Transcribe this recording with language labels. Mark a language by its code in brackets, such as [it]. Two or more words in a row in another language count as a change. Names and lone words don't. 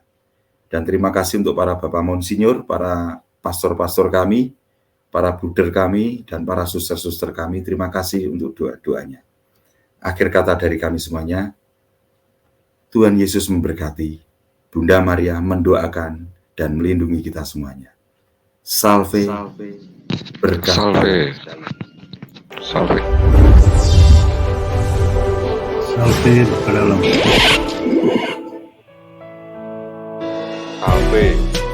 [id] Dan terima kasih untuk para Bapak Monsinyur, para pastor-pastor kami, para bruder kami, dan para suster-suster kami. Terima kasih untuk doa-doanya. Akhir kata dari kami semuanya, Tuhan Yesus memberkati, Bunda Maria mendoakan dan melindungi kita semuanya. Salve, berkah. Salve. Salve. Salve ke dalam. Salve.